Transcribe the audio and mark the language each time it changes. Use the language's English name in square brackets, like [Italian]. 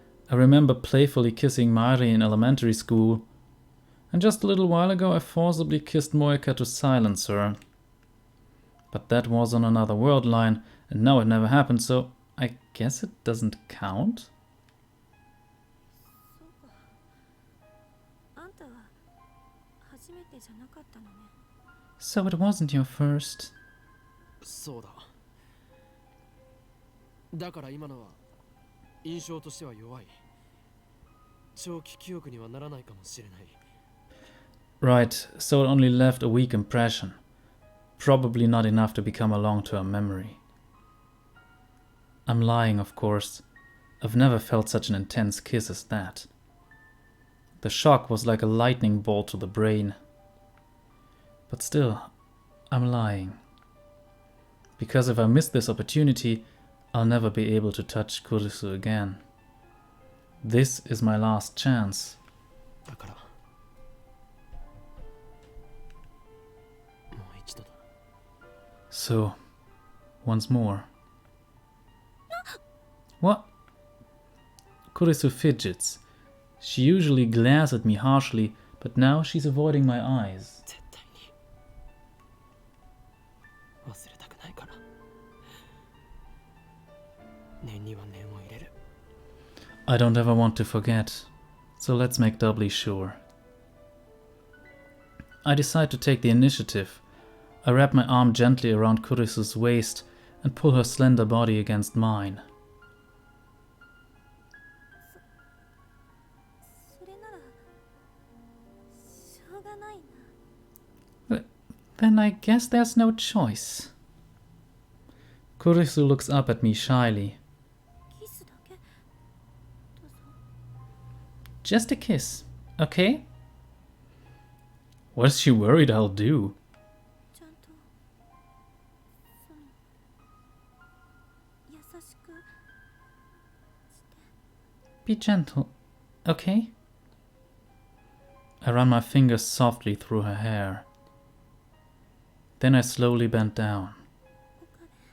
[English] I remember playfully kissing Mari in elementary school, and just a little while ago I forcibly kissed Moeka to silence her. But that was on another world line, and now it never happened, so I guess it doesn't count? [Japanese] そうか。あんたは初めてじゃなかったのね。 [English] So it wasn't your first. [Japanese] そうだ。だから今のは印象としては弱い。長期記憶にはならないかもしれない。 [English] Right, so it only left a weak impression. Probably not enough to become a long-term memory. I'm lying, of course. I've never felt such an intense kiss as that. The shock was like a lightning bolt to the brain. But still, I'm lying. Because if I miss this opportunity, I'll never be able to touch Kurisu again. This is my last chance. [Japanese] だからもう一度だ。 [English] So, once more. What? Kurisu fidgets. She usually glares at me harshly, but now she's avoiding my eyes. [Japanese] 絶対に忘れたくないから。念には念を入れる。 [English] I don't ever want to forget, so let's make doubly sure. I decide to take the initiative. I wrap my arm gently around Kurisu's waist and pull her slender body against mine. [Japanese] それならしょうがないな。 [English] Then I guess there's no choice. Kurisu looks up at me shyly. [Japanese] キスだけ。どうぞ。 [English] Just a kiss, okay? What's she worried I'll do? [Japanese] ちゃんとその優しくして。 [English] Be gentle, okay? I run my fingers softly through her hair. Then I slowly bend down. [Japanese] お金。